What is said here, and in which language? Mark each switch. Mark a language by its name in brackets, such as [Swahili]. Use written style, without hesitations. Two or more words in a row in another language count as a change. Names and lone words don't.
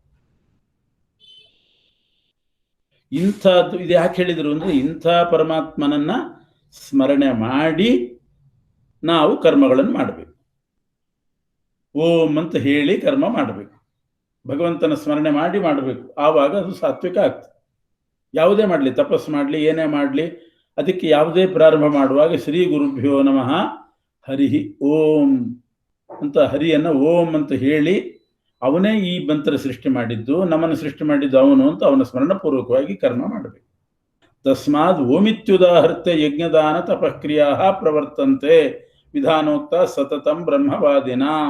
[Kannada] ಇಂಥದ್ದು ಇದು ಯಾಕೆ ಹೇಳಿದ್ರು ಅಂದ್ರೆ, ಇಂಥ ಪರಮಾತ್ಮನನ್ನ ಸ್ಮರಣೆ ಮಾಡಿ ನಾವು ಕರ್ಮಗಳನ್ನು ಮಾಡಬೇಕು. ಓಂ ಅಂತ ಹೇಳಿ ಕರ್ಮ ಮಾಡಬೇಕು. ಭಗವಂತನ ಸ್ಮರಣೆ ಮಾಡಿ ಮಾಡಬೇಕು. ಆವಾಗ ಅದು ಸಾತ್ವಿಕ ಆಗ್ತದೆ. ಯಾವುದೇ ಮಾಡಲಿ, ತಪಸ್ಸು ಮಾಡಲಿ, ಏನೇ ಮಾಡಲಿ, ಅದಕ್ಕೆ ಯಾವುದೇ ಪ್ರಾರಂಭ ಮಾಡುವಾಗ [Sanskrit] ಶ್ರೀ ಗುರುಭ್ಯೋ ನಮಃ ಹರಿಹಿ ಓಂ [Kannada] ಅಂತ ಹರಿಯನ್ನ ಓಂ ಅಂತ ಹೇಳಿ, ಅವನೇ ಈ ಮಂತ್ರ ಸೃಷ್ಟಿ ಮಾಡಿದ್ದು, ನಮ್ಮನ್ನು ಸೃಷ್ಟಿ ಮಾಡಿದ್ದು ಅವನು ಅಂತ ಅವನ ಸ್ಮರಣಪೂರ್ವಕವಾಗಿ ಕರ್ಮ ಮಾಡಬೇಕು. [Sanskrit] ತಸ್ಮಾದ್ ಓಮಿತ್ಯುದಾಹೃತ್ಯ ಯಜ್ಞದಾನ ತಪಕ್ರಿಯಾ ಪ್ರವರ್ತಂತೆ ವಿಧಾನೋಕ್ತ ಸತತಂ ಬ್ರಹ್ಮವಾದಿನಾಂ.